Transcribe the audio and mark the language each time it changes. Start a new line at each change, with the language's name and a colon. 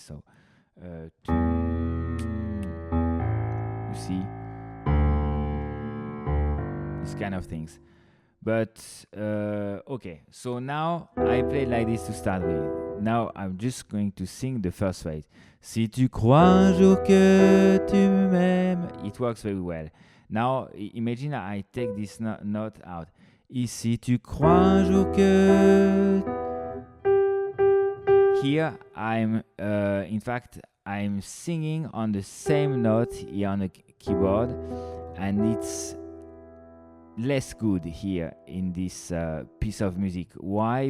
English: So you see these kind of things. But okay, so now I play like this to start with. Now I'm just going to sing the first phrase.
French: Si tu crois un jour que tu m'aimes.
English: It works very well. Now imagine I take this note out.
French: Et si tu crois un jour que.
English: Here I'm I'm singing on the same note here on the keyboard, and it's less good here in this piece of music. Why?